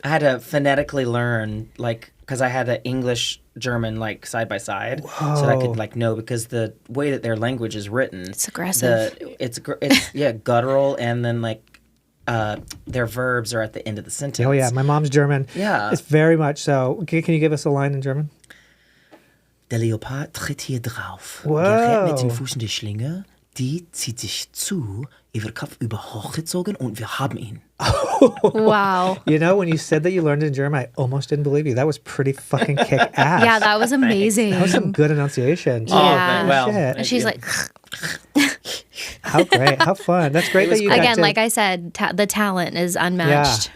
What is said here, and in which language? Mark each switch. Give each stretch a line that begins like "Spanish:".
English: I had to phonetically learn, like, because I had an English German like side by side, so that I could like know, because the way that their language is written, It's aggressive. It's guttural, and then like their verbs are at the end of the sentence. Oh yeah, my mom's German. Yeah. It's very much so. Can you give us a line in German?
German: Der Leopard tritt hier drauf.
English: Wow.
German: Gerät mit den Füßen die Schlinge, die zieht sich zu, er wird Kopf über hochgezogen und wir haben ihn.
English: Wow. You know, when you said that you learned it in German, I almost didn't believe you. That was pretty fucking kick ass. Yeah, that was amazing. That was some good enunciation. Yeah. well, Shit. And she's like, How great. How fun. That's great that you got again, to, like I said, the talent is unmatched.